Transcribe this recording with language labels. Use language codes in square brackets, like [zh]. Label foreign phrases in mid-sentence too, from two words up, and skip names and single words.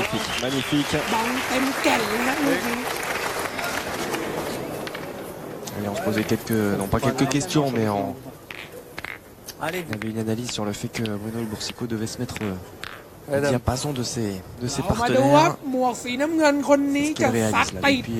[fr] Magnifique, magnifique. [th] บังเต็มแก่นเลยฮะลูกนี้ [fr] Allez, on se posait non pas quelques questions, mais Allez, il y avait une analyse sur le fait que Bruno El Boursicot devait se mettre au Madame. diapason de ses [th] เรามาดูว่า [fr] partenaires. [th] หมวกสีน้ำเงินคนนี้ [fr] Ce [th] จะ [fr] qu'il [th] ซัด [fr] réalise là [th] ติด [fr] depuis,